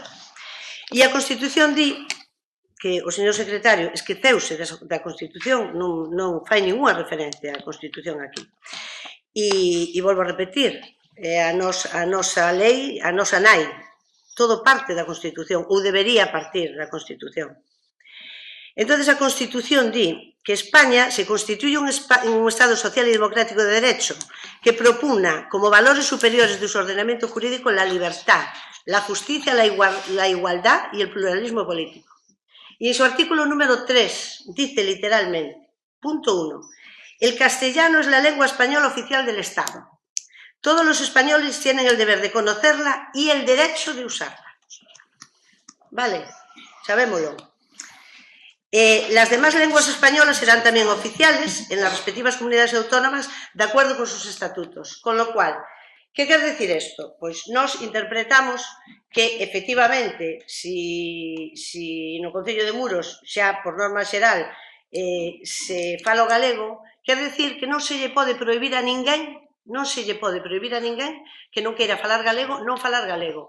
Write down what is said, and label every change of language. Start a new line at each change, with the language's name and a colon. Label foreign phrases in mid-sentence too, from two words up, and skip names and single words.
Galician: E a Constitución di que o señor secretario esqueceuse da Constitución, non fai ningunha referencia á Constitución aquí. E volvo a repetir, a nosa lei, a nosa nai, todo parte da Constitución, ou debería partir da Constitución. Entón, a Constitución di que
Spanish: España se constituye un Estado social e democrático de derecho que propugna como valores superiores de su ordenamiento jurídico la libertad, la justicia, la igualdad y el pluralismo político. Y en su artículo número 3 dice literalmente, punto 1, el castellano es la lengua española oficial del Estado. Todos los españoles tienen el deber de conocerla y el derecho de usarla.
Galician: Vale, sabémoslo.
Spanish: Las demás lenguas españolas serán también oficiales en las respectivas comunidades autónomas de acuerdo con sus estatutos. Con lo cual, ¿qué
Galician: quer decir
Spanish: esto?
Galician: Pois nós interpretamos que, efectivamente, si no Concello de Muros xa por norma xeral se fala o galego, quer decir que non se lle pode prohibir a ninguén que non queira falar galego, non falar galego.